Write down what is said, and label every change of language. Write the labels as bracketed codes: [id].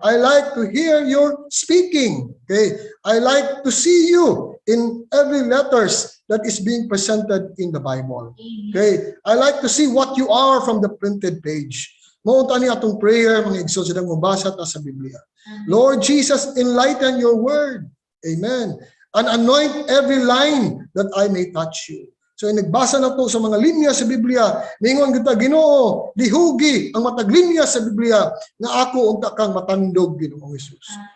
[en] I like to hear your speaking. Okay? I like to see you in every letters that is being presented in the Bible. Okay? I like to see what you are from the printed page. [ceb] Maunta ni atong prayer, mga igsoon, silang mabasa ta sa Biblia. [en] Lord Jesus, enlighten your word. Amen. And anoint every line that I may touch you. [ceb] So nagbasa na to sa mga linya sa Biblia, ningon kita Ginoo, dihugi ang matag linya sa Biblia nga ako unta kang matandog Ginoong Hesus.